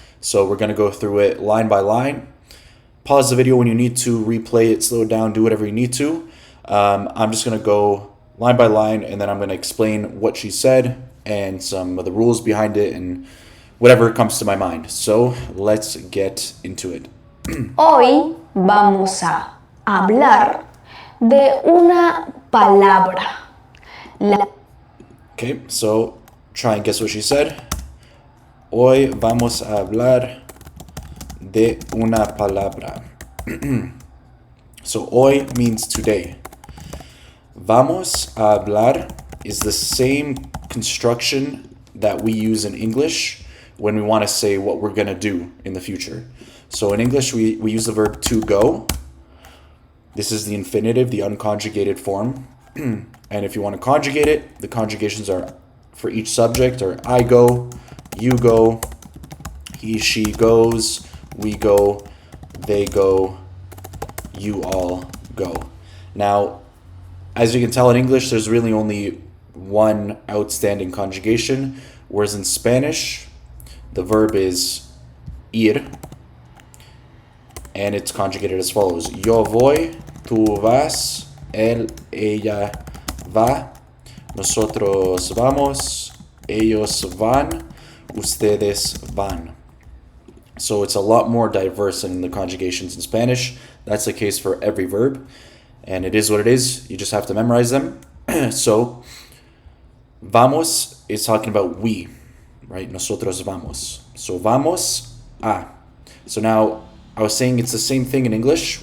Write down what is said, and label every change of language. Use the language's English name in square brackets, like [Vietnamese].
[English] So we're going to go through it line by line. Pause the video when you need to, replay it, slow it down, do whatever you need to. I'm just going to go line by line and then I'm going to explain what she said and some of the rules behind it and whatever comes to my mind. So let's get into it. [Spanish] Hoy vamos a hablar de una palabra. [English] Okay, so try and guess what she said. [Spanish] Hoy vamos a hablar de una palabra. [English] So hoy means today. [Spanish] Vamos a hablar [English] is the same construction that we use in English when we want to say what we're going to do in the future. So in English, we use the verb to go. This is the infinitive, the unconjugated form. And if you want to conjugate it, the conjugations are for each subject are I go, you go, he, she goes, we go, they go, you all go. Now, as you can tell in English, there's really only one outstanding conjugation, whereas in Spanish, the verb is ir, and it's conjugated as follows. [Spanish] Yo voy, tú vas, él, ella va, nosotros vamos, ellos van, ustedes van. [English] So it's a lot more diverse than the conjugations in Spanish. That's the case for every verb, and it is what it is. You just have to memorize them. So, vamos is talking about we. Right? [Spanish] Nosotros vamos. [English] So vamos a. So now I was saying it's the same thing in English.